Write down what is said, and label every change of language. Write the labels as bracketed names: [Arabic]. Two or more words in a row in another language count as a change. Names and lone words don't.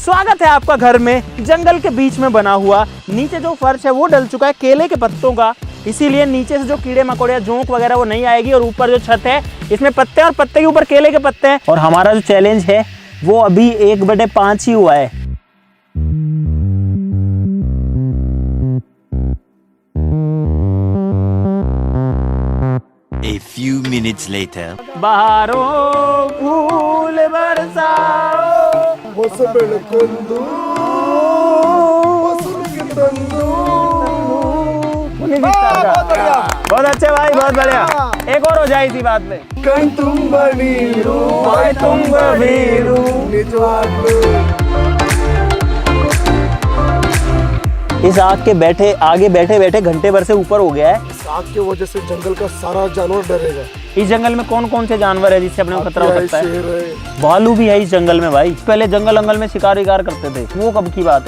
[Hindi] स्वागत है आपका घर में, जंगल के बीच में बना हुआ। नीचे जो फर्श है वो डल चुका है केले के पत्तों का, इसीलिए नीचे से जो कीड़े मकोड़े जोंक वगैरह वो नहीं आएगी। और ऊपर जो छत है इसमें पत्ते और पत्ते के ऊपर केले के पत्ते हैं। और हमारा जो चैलेंज है वो अभी 1/5 ही हुआ है। [English] A few minutes later. [Hindi] बहारो फूल बरसाओ [Kannada] ಹೊಸ ಬೆಳಕೊಂದು ಹೊಸಲಿಗೆ ತಂದು। [Hindi] बहुत अच्छे भाई, बहुत बढ़िया। एक और हो जाए इसी बात में। [Kannada] ಕಣ್ ತುಂಬ ನೀರು ಬಾಯ್ ತುಂಬ ನೀರು ನಿಜವಾಗ್ಲೂ। [Hindi] इस आग के आगे बैठे बैठे घंटे भर से ऊपर हो गया है। आग की वजह से जंगल का सारा जानवर डरेगा। इस जंगल में कौन कौन से जानवर है जिससे अपने को खतरा हो सकता है? शेर है, भालू भी है इस जंगल में भाई। पहले जंगल में शिकार विकार करते थे, वो कब की बात है?